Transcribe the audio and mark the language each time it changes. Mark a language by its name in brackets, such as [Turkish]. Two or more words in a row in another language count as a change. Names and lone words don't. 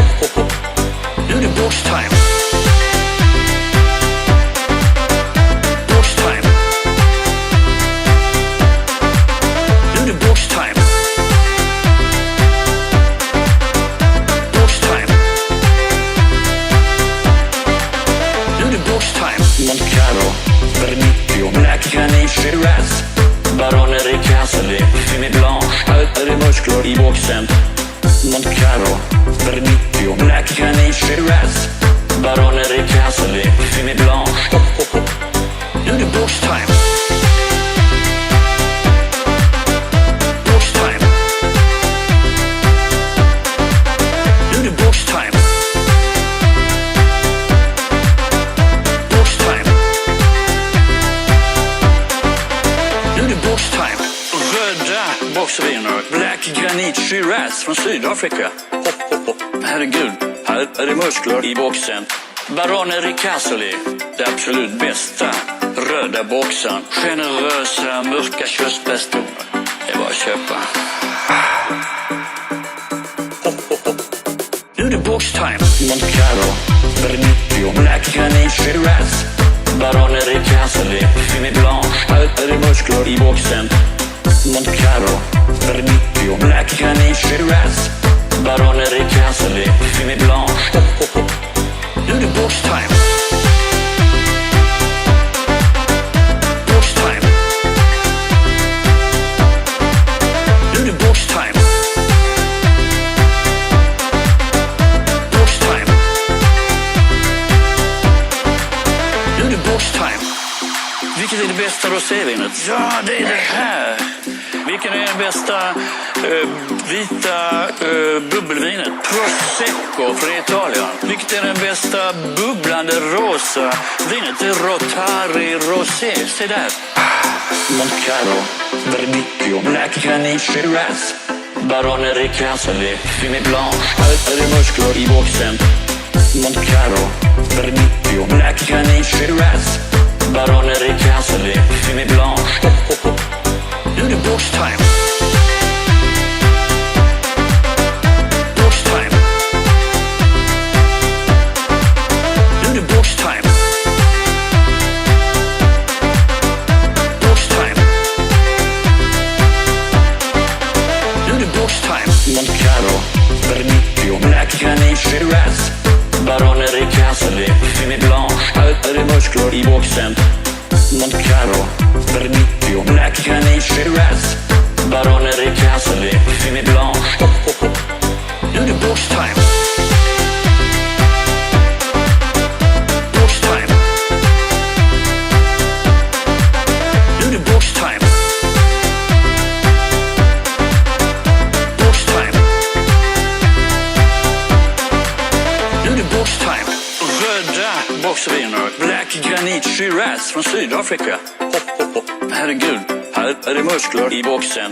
[Swedish] Nu är det [English] box time. Box time. [Swedish] Nu är det [English] box time. Box time. [Swedish] Nu är det [English] box time. [Swedish] Moncaro, Verdicchio, Black Granit, Shiraz, Barone Ricasoli, Fumé Blanche, altre muskler i boxen. Moncaro, Verdicchio, Black Granit, Shiraz, Barone Ricasoli, Fumé Blanche. Nu är det [English] box time. Box time. [Swedish] Nu är det [English] box time. Box time. [Swedish] Nu är det [English] box time. [Swedish] Röda boxviner. Black Granit Shiraz från Sydafrika. Herregud, här är det muskler i boxen. Barone Ricasoli, det absolut bästa. Röda boxen. Generösa, mörka köttbärsstolar. Det är bara att köpa. Nu är det [English] box time. [Swedish] Moncaro, Verdicchio, Black Granit, Shiraz, Barone Ricasoli, Fumé Blanche, altre muskler i boxen. Moncaro, Verdicchio, Black Granit, Shiraz, Barone Ricasoli, Fumé Blanche. Nu är det [English] box time. Box time. [Swedish] Nu är det [English] box time. Box time. [Swedish] Nu är det [English] box time. [Swedish] Vilket är det bästa rosévinet? Ja, det är det här. Vilken är det bästa vita bubbelvinet? Prosecco från Italien. Vilket är den bästa bubblande rosa vinet? Det är Rotari Rosé. Se där. Moncaro, Verdicchio, Black Granit, Shiraz, Barone Ricasoli, Fumé Blanche, altre muskler i boxen. Moncaro, Verdicchio, Black Granit, Shiraz, Barone Ricasoli, Fumé Blanche. Nu är det [English] box time. Box time. [Swedish] Nu är det [English] box time. Box time. [Swedish] Nu är det [English] box time. [Swedish] Moncaro, Verdicchio, Black Granit, Shiraz, Barone Ricasoli, Fumé Blanche, altre muskler i boxen. Moncaro, Verdicchio, Black Granit, Shiraz, Barone Ricasoli, Fumé Blanche. Nu är det [English] box time. Box time. [Swedish] Nu är det [English] box time. Box time. [Swedish] Nu är det [English] box time. [Swedish] Röda boxviner. Black Granit Shiraz från Sydafrika. Herregud, här är det muskler i boxen.